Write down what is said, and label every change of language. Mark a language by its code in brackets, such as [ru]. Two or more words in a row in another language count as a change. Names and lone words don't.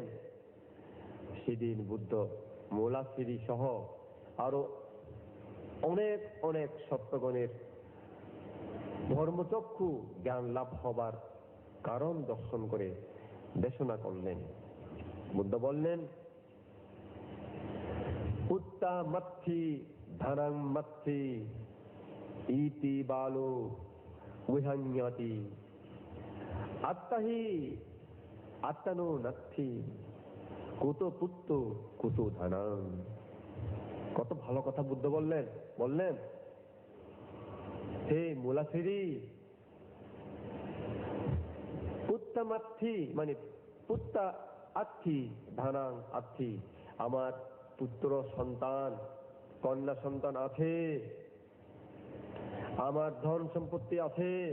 [bn] সেদিন বুদ্ধ মোলা স্ত্রী সহ আরো অনেক অনেক সত্যগণের ধর্মচক্ষু জ্ঞান লাভ হবার কারণ দর্শন করে দেশনা করলেন। বুদ্ধ বললেন, [pi] পুত্তা মাত্থি ধনং মাত্থি ইতি বালো উহান্যতি আত্মাহি আত্মানো নাত্থি কুতো পুত্ত কুতো ধনং। [bn] কত ভালো কথা বুদ্ধ বললেন। বললেন, হে মুলাসিরি, [pi] পুত্তা মাত্থি [bn] মানে [pi] পুত্তা আত্থি ধনং আত্থি, [bn] আমার পুত্র সন্তান কন্যা সন্তান আছে, আমার ধন সম্পত্তি আছে।